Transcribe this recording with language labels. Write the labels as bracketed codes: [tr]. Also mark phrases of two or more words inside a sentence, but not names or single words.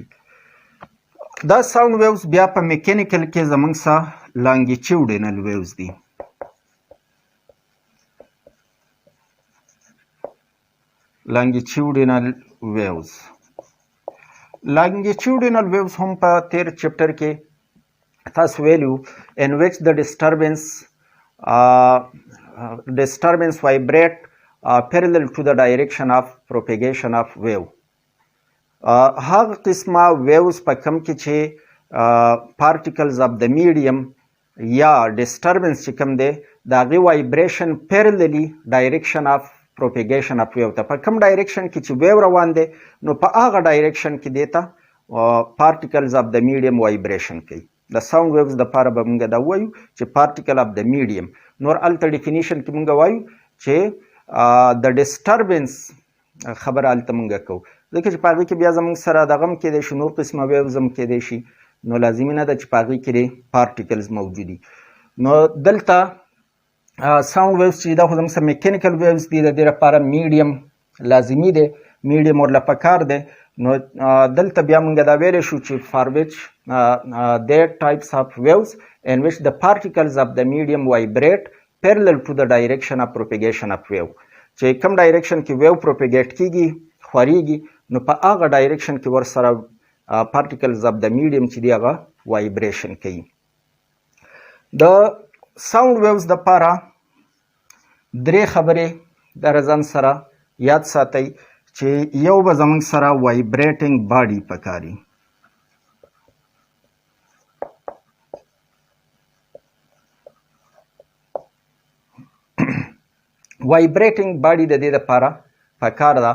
[ps] دا [en] sound waves [ps] بیا په میکانیکل کې زموږ سره [en] longitudinal waves [ps] دي. [en] longitudinal waves [ps] هم په 13 چپټر کې تاسو ویلو [en] in which the disturbance vibrate parallel to the direction of propagation of wave. [ps] هغه قسمه ویوز په کم کې چې [en] particles of the medium [ps] یا disturbance چې کم دی د هغې [en] vibration parallelly direction of propagation of wave [ps] ته په کم ډایرکشن کې چې ویو روان دی نو په هغه ډایرکشن کې دی ته [en] particles of the medium vibration [ps] کوي. د [en] sound waves [ps] دپاره به مونږ دا وایو چې [en] particle of the medium. [ps] نور هلته ډیفینیشن کې مونږ وایو چې د ډسټربنس خبره هلته مونږ کوو ځکه چې په هغې کې بیا زمونږ سره دغه هم کیدی شي نور قسمه ویوز هم کیدی شي. نو لازمي نه ده چې په هغې کې پارټیکلز موجود وي. نو دلته [en] sound waves [ps] چې دا خو زموږ سره [en] mechanical waves [ps] دي. د دې لپاره میډیم لازمي دی، میډیم ورله پکار دی. نو دلته بیا موږ دا ویلی شو چې [en] for which there types of waves in which the particles of the medium vibrate parallel to the direction of propagation of wave. [ps] چې کوم ډایرکشن کې [en] wave propagate [ps] کیږي خورېږي نو په هغه ډایرکشن کې ورسره [en] particles of the medium [ps] چې دی هغه وایبریشن کوي. د [en] sound waves [ps] دپاره درې خبرې در ځان سره یاد ساتئ چې یو به زموږ سره [en] vibrating body [ps] پکاري. [en] vibrating body [ps] د دې دپاره پکار ده.